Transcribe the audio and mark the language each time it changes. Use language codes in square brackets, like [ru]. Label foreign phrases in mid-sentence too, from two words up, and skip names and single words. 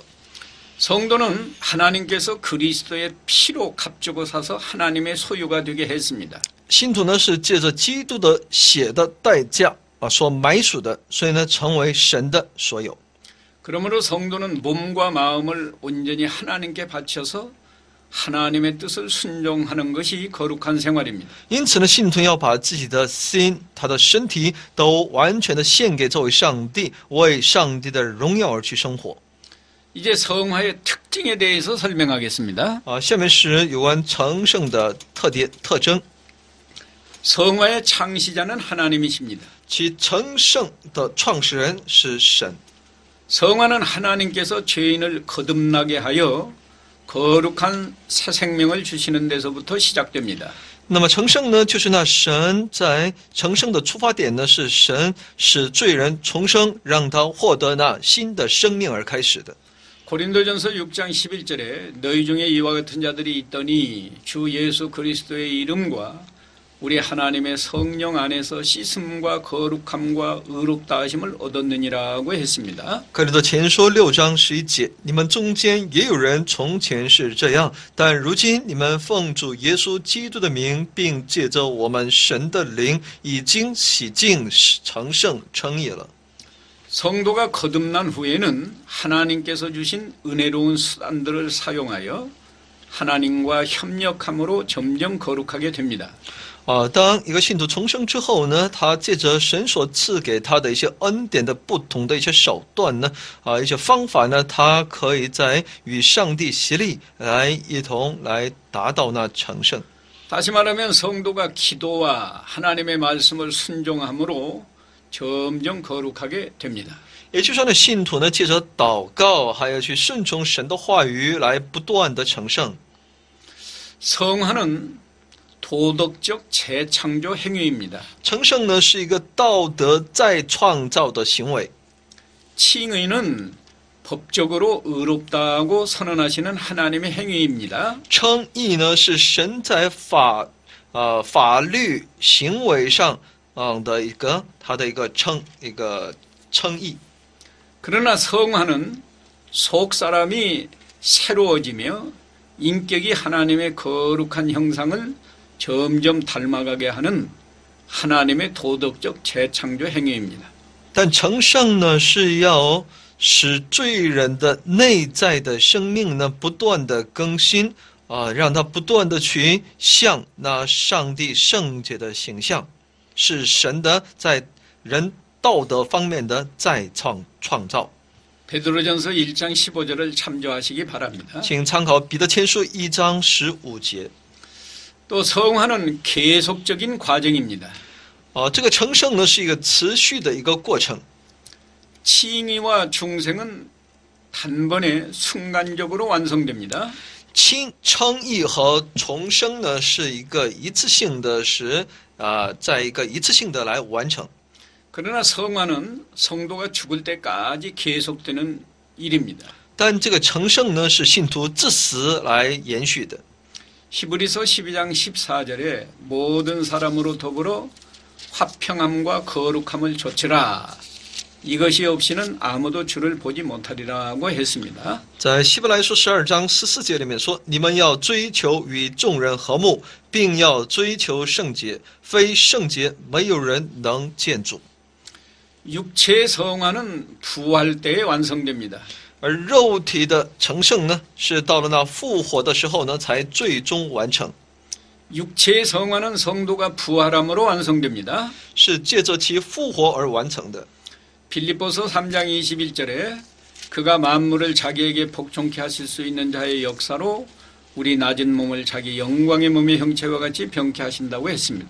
[ko] 성도는 하나님께서 그리스도의 피로 값주고 사서 하나님의 소유가 되게 했습니다. [zh] 信徒呢是借着基督的血的代价所买属的，所以呢成为神的所有。 [ko] 그러므로 성도는 몸과 마음을 온전히 하나님께 바쳐서 하나님의 뜻을 순종하는 것이 거룩한 생활입니다. [zh] 因此呢，信徒要把自己的心、他的身体都完全的献给这位上帝，为上帝的荣耀而去生活。 [ko] 이제 성화의 특징에 대해서 설명하겠습니다. [zh] 下面是有关成圣的特征。 [ko] 성화의 창시자는 하나님이십니다. [zh] 其成圣的创始人是神。 [ko] 성화는 하나님께서 죄인을 거듭나게 하여 거룩한 새 생명을 주시는 데서부터 시작됩니다. [zh] 那么成圣呢，就是那神在成圣的出发点呢，是神使罪人重生，让他获得那新的生命而开始的。 [ko] 고린도전서 6장 11절에 너희 중에 이와 같은 자들이 있더니 주 예수 그리스도의 이름과 우리 하나님의 성령 안에서 씻음과 거룩함과 의롭다 하심을 얻었느니라고 했습니다. [zh] 哥林多前书6章11节，你们中间也有人从前是这样，但如今你们奉主耶稣基督的名，并借着我们神的灵，已经洗净、成圣、称义了。 [ko] 성도가 거듭난 후에는 하나님께서 주신 은혜로운 수단들을 사용하여 하나님과 협력함으로 점점 거룩하게 됩니다. [zh] 当一个信徒重生之后呢，他借着神所赐给他的一些恩典的不同的一些手段呢，一些方法呢，他可以在与上帝协力来一同来达到那成圣。 [ko] 다시 말하면 성도가 기도와 하나님의 말씀을 순종함으로 점점 거룩하게 됩니다. [zh] 也就是说呢，信徒呢借着祷告，还有去顺从神的话语，来不断的成圣。 [ko] 성화는 도덕적 재창조 행위입니다. [zh] 成圣呢是一个道德再创造的行为。 [ko] 칭의는 법적으로 의롭다고 선언하시는 하나님의 행위입니다. [zh] 称义呢是神在法律行为上的他的一个称义。 [ko] 그러나 성화는 속 사람이 새로워지며 인격이 하나님의 거룩한 형상을 점점 닮아가게 하는 하나님의 도덕적 재창조 행위입니다. [zh] 但成圣呢是要使罪人的内在的生命呢不断的更新让他不断的去像那上帝圣洁的形象，是神的在人道德方面的再创造。 [ko] 베드로전서 1장 15절을 참조하시기 바랍니다. [zh] 请参考彼得前书1章15节。 [ko] 또 성화는 계속적인 과정입니다. [zh] 这个成圣呢是一个持续的一个过程。 [ko] 칭의와 중생은 단번에 순간적으로 완성됩니다. [zh] 称义和重生呢是一个一次性的在一个一次性的来完成。 [ko] 그러나 성화는 성도가 죽을 때까지 계속되는 일입니다. [zh] 但这个成圣呢是信徒至死来延续的。 [ko] 히브리서 12장 14절에 모든 사람으로 더불어 화평함과 거룩함을 좇으라. 이것이 없이는 아무도 주를 보지 못하리라고 했습니다. [zh] 在希伯来书12章14节里面说：“你们要追求与众人和睦，并要追求圣洁，非圣洁，没有人能见主。” [ko] 육체의 성화는 부활 때에 완성됩니다. [zh] 而肉体的成圣呢，是到了那复活的时候呢，才最终完成。 [ko] 육체의 성화는 성도가 부활함으로 완성됩니다. [zh] 是借着其复活而完成的。 [ko] 빌립보서 3장 21절에 그가 만물을 자기에게 복종케 하실 수 있는 자의 역사로 우리 낮은 몸을 자기 영광의 몸의 형체와 같이 병케 하신다고 했습니다.